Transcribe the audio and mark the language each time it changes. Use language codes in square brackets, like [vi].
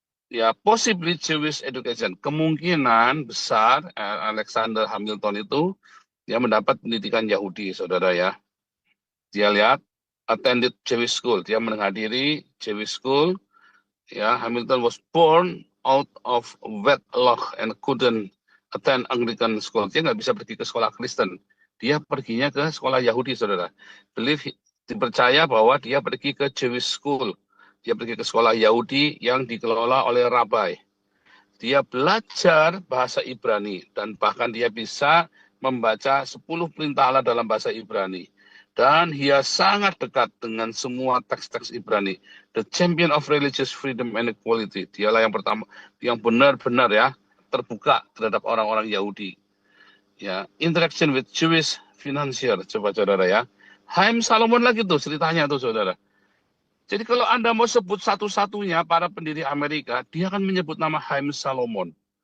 [id] Ya, [en] possibly Jewish education. [id] Kemungkinan besar Alexander Hamilton itu dia mendapat pendidikan Yahudi, saudara ya. Dia lihat, [en] attended Jewish school. [id] Dia menghadiri Jewish school. [en] Ya, Hamilton was born out of wedlock and couldn't attend Anglican school. [id] Dia nggak bisa pergi ke sekolah Kristen. Dia perginya ke sekolah Yahudi, saudara. Dipercaya bahwa dia pergi ke Jewish school. Dia pergi ke sekolah Yahudi yang dikelola oleh rabai. Dia belajar bahasa Ibrani dan bahkan dia bisa membaca 10 perintah Allah dalam bahasa Ibrani. Dan dia sangat dekat dengan semua teks-teks Ibrani. [en] The champion of religious freedom and equality. [id] Dialah yang pertama, yang benar-benar ya terbuka terhadap orang-orang Yahudi. [en] Ya, interaction with Jewish financier. [id] Coba saudara ya. Chaim Salomon lagi tuh ceritanya tuh, saudara. Jadi kalau Anda mau sebut satu-satunya para pendiri Amerika, dia akan menyebut nama Chaim Salomon.